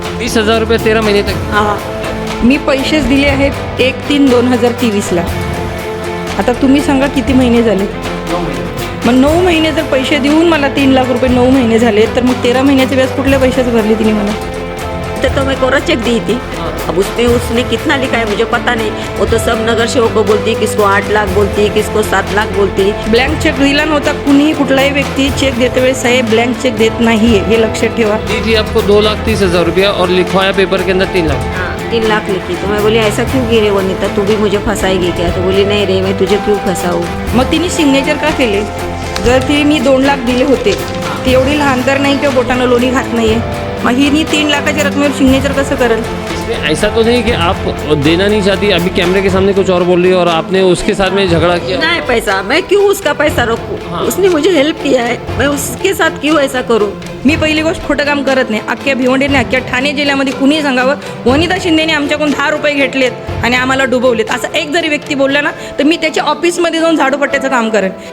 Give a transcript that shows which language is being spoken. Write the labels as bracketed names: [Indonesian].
[Hindi] 20,000 रुपये 13 महीने तक. हाँ. [Marathi] मी पैसेच दिले आहेत 1/3/2023ला. आता तुम्ही सांगा किती महिने झाले. मग 9 महिने जर पैसे देऊन मला 3 लाख रुपये 9 महिने झाले, तर मग 13 महिन्याचे व्याज कुठल्या पैशाचं भरले तिने मला. [Hindi] तो मैं कोरा चेक दी थी. अब उसने कितना लिखा है मुझे पता नहीं. वो तो सब नगर सेवक को बोलती, किसको 8 लाख बोलती, किसको 7 लाख बोलती. [Marathi] ब्लँक चेक दिला नव्हता. कुणीही कुठलाही व्यक्ती चेक देते वेळेस साहेब ब्लँक चेक देत नाही हे लक्षात ठेवा. [Hindi] दी थी आपको 2,30,000 रुपया और लिखवाया पेपर के अंदर 3 लाख. हाँ 3 लाख लिखी. तो मैं बोली ऐसा क्यों गिरे वनिता, तू भी मुझे फंसाएगी क्या. तो बोली नहीं रे, मैं तुझे क्यों फंसाऊँ. [Marathi] मग तिने सिग्नेचर का केले. जर ती मी 2 लाख दिले होते, ती एवढी लहान तर नाही किंवा बोटानं लोणी खात नाहीये. मग हिनी 3 लाखाच्या रकमेवर सिग्नेचर कसं करेल. [Hindi] इसमें ऐसा तो नहीं कि आप देना नहीं चाहती, अभी कैमरे के सामने कुछ और बोल रही है और आपने उसके साथ में झगड़ा किया. नहीं पैसा, मैं क्यों उसका पैसा रोकूं. हाँ. उसने मुझे हेल्प किया है, मैं उसके साथ क्यों ऐसा करूं. [Marathi] मी पहिली गोष्ट खोटं काम करत नाही. अख्ख्या भिवंडीने अख्ख्या ठाणे जिल्ह्यामध्ये कुणी सांगावं वनिता शिंदेने आमच्याकडून 10 रुपये घेतलेत आणि आम्हाला डुबवलेत असं एक जरी व्यक्ती बोलला ना, तर मी त्याच्या ऑफिसमध्ये जाऊन झाडूपट्ट्याचं काम करेन.